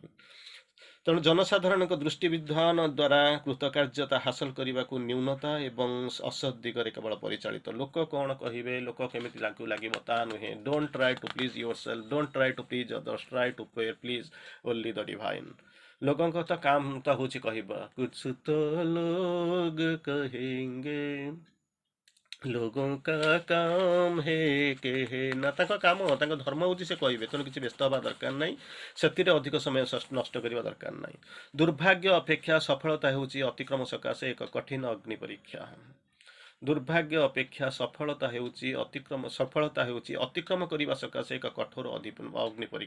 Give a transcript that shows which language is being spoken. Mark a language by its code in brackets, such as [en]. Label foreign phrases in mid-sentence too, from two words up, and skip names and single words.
[or] ତେଣୁ ଜନସାଧାରଣଙ୍କ ଦୃଷ୍ଟିବିଧାନ ଦ୍ୱାରା କୃତକାର୍ଯ୍ୟତା ହାସଲ କରିବାକୁ ନ୍ୟୁନତା ଏବଂ ଅସତ୍ ଦିଗରେ କେବଳ ପରିଚାଳିତ। ଲୋକ କ'ଣ କହିବେ, ଲୋକ କେମିତି ଲାଗିବ ତାହା ନୁହେଁ। [en] Don't try to please yourself, don't try to please others, try to please only the divine. [or] ଲୋକଙ୍କ ତ କାମ ତ ହେଉଛି କହିବା, [hi] कुछ तो लोग कहेंगे लोगों का काम है कहना। [or] ତାଙ୍କ କାମ, ତାଙ୍କ ଧର୍ମ ହେଉଛି ସେ କହିବେ। ତେଣୁ କିଛି ବ୍ୟସ୍ତ ହେବା ଦରକାର ନାହିଁ, ସେଥିରେ ଅଧିକ ସମୟ ନଷ୍ଟ କରିବା ଦରକାର ନାହିଁ। ଦୁର୍ଭାଗ୍ୟ ଅପେକ୍ଷା ସଫଳତା ହେଉଛି ଅତିକ୍ରମ ସକାଶେ ଏକ କଠିନ ଅଗ୍ନି ପରୀକ୍ଷା। ଦୁର୍ଭାଗ୍ୟ ଅପେକ୍ଷା ସଫଳତା ହେଉଛି ଅତିକ୍ରମ କରିବା ସକାଶେ ଏକ କଠୋର ଅଗ୍ନି ପରୀକ୍ଷା।